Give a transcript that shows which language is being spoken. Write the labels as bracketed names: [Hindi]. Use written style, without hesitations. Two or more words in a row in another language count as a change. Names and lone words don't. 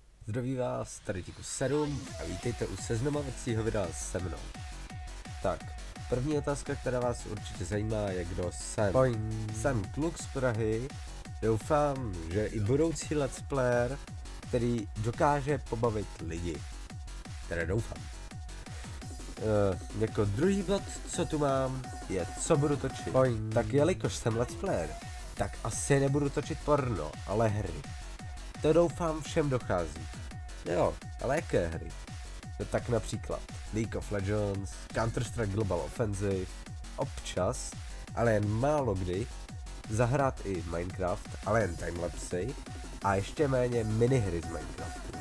[Czech] Zdraví vás, tady Tikus 7 a vítejte u seznamovacího videa se mnou. Tak, první otázka, která vás určitě zajímá, je kdo jsem. Jsem kluk z Prahy, doufám, že i budoucí [English] let's player, [Czech] který dokáže pobavit lidi. Které doufám. Jako druhý bod, co tu mám, je co budu točit. Tak jelikož jsem [English] let's player, [Czech] tak asi nebudu točit porno, ale hry. To doufám všem dochází. Jo, ale jaké hry? No tak například League of Legends, Counter-Strike Global Offensive, občas, ale jen málo kdy, zahrát i Minecraft, ale jen timelapsy a ještě méně minihry z Minecraftu.